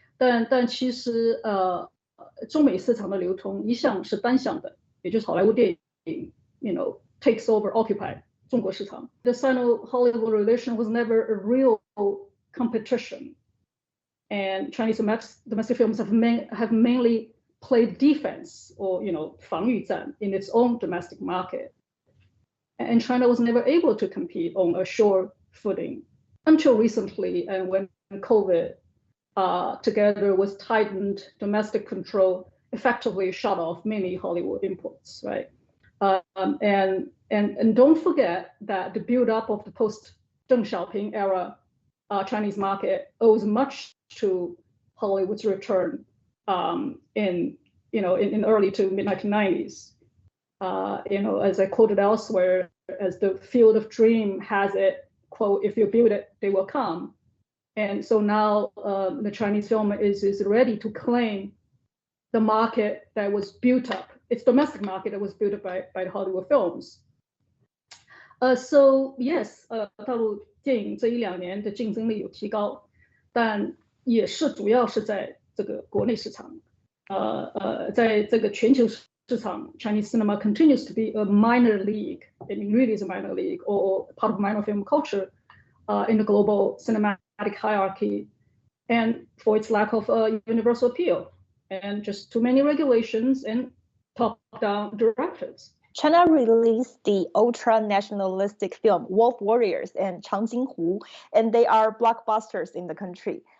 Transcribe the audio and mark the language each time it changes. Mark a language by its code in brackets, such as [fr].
[zh] 但其实中美市场的流通一向是单向的，也就是好莱坞电影 [en] takes over occupy [zh] 中国市场。 [en] The Sino-Hollywood relation was never a real competition, and Chinese domestic films have mainly played defense or [zh] 防御战 [en] in its own domestic market, and China was never able to compete on a sure footing until recently, and when COVID, together with tightened domestic control, effectively shut off many Hollywood imports, right? And don't forget that the build-up of the post-Deng Xiaoping era Chinese market owes much to Hollywood's return in early to mid 1990s. As I quoted elsewhere, as the Field of Dream has it, quote, "If you build it, they will come." And so now the Chinese film is ready to claim the market that was built up, its domestic market that was built up by the Hollywood films. So yes, [zh] 大陆电影这1-2年的竞争力有提高，但也是主要是在这个国内市场，在这个全球市场 ， [en] Chinese cinema continues to be a minor league. I mean, really is a minor league or part of minor film culture in the global cinematic hierarchy, and for its lack of universal appeal and just too many regulations and top-down directives. China released the ultra-nationalistic film Wolf Warriors and Changjinghu, and they are blockbusters in the country.